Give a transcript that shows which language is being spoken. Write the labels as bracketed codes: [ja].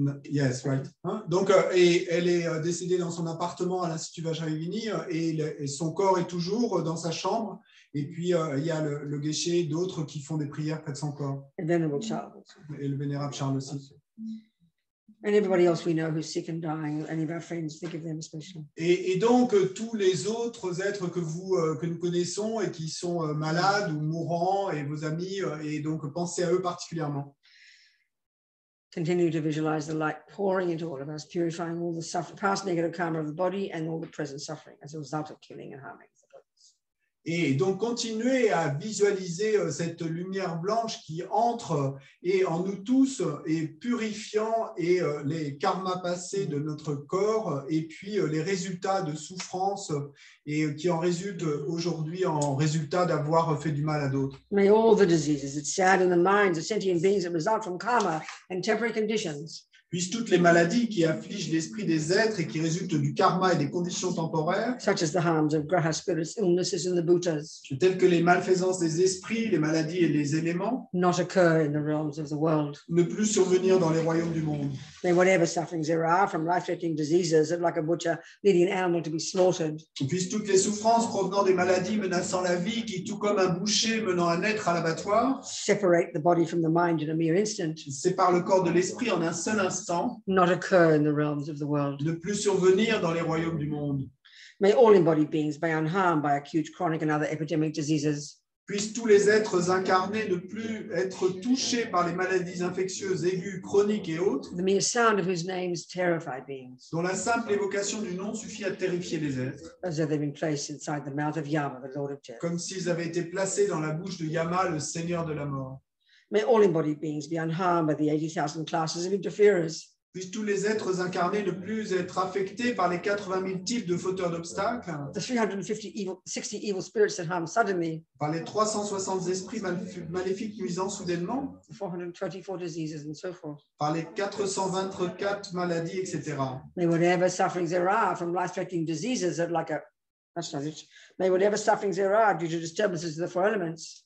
[en] Yes, right. Hein? [fr] Donc, et elle est décédée dans son appartement à l'Institut Vajrayogini et son corps est toujours dans sa chambre. Et puis, il y a le Geshe et d'autres qui font des prières près de son corps. [en] And Venerable Charles. [fr] Et le vénérable Charles aussi. [en] And everybody else we know who's sick and dying, any of our friends, think of them especially. [fr] Et donc, tous les autres êtres que nous connaissons et qui sont malades ou mourants, et vos amis, et donc pensez à eux particulièrement. [en] Continue to visualize the light pouring into all of us, purifying all the past negative karma of the body and all the present suffering as a result of killing and harming the bodies. [fr] Et donc, continuez à visualiser cette lumière blanche qui entre et en nous tous et purifiant et les karmas passés de notre corps et puis les résultats de souffrance et qui en résultent aujourd'hui en résultat d'avoir fait du mal à d'autres. [en] May all the diseases that sadden the minds of sentient beings that result from karma and temporary conditions [fr] Puissent toutes les maladies qui affligent l'esprit des êtres et qui résultent du karma et des conditions temporaires, [en] such as the harms of graha spirits, illnesses, and the bhutas, [fr] telles que les malfaisances des esprits, les maladies et les éléments, [en] not occur in the realms of the world. [fr] ne plus survenir dans les royaumes du monde. [en] May whatever sufferings there are from life-threatening diseases, like a butcher leading an animal to be slaughtered, [fr] Puissent toutes les souffrances provenant des maladies menaçant la vie, qui, tout comme un boucher menant un être à l'abattoir, [en] separate the body from the mind in a mere instant, [fr] séparent le corps de l'esprit en un seul instant, [en] not occur in the realms of the world. [fr] ne plus survenir dans les royaumes du monde. [en] May all embodied beings be unharmed by acute, chronic, and other epidemic diseases. [fr] Puissent tous les êtres incarnés ne plus être touchés par les maladies infectieuses aiguës, chroniques et autres, [en] The mere sound of whose names terrify beings, [fr] dont la simple évocation du nom suffit à terrifier les êtres, [en] as though they've been placed inside the mouth of Yama, the Lord of Death. [fr] comme s'ils avaient été placés dans la bouche de Yama, le Seigneur de la mort. [en] May all embodied beings be unharmed by the 80,000 classes of interferers. [fr] Puissent tous les êtres incarnés ne plus être affectés par les 80 000 types de fauteurs d'obstacles, [en] The 60 evil spirits that harm suddenly, [fr] par les 360 esprits maléfiques nuisant soudainement, [en] the 424 diseases and so forth. [fr] par les 424 maladies, etc. [en] May whatever sufferings there are from life-threatening diseases that like a that's not it. May whatever sufferings there are due to disturbances of the four elements,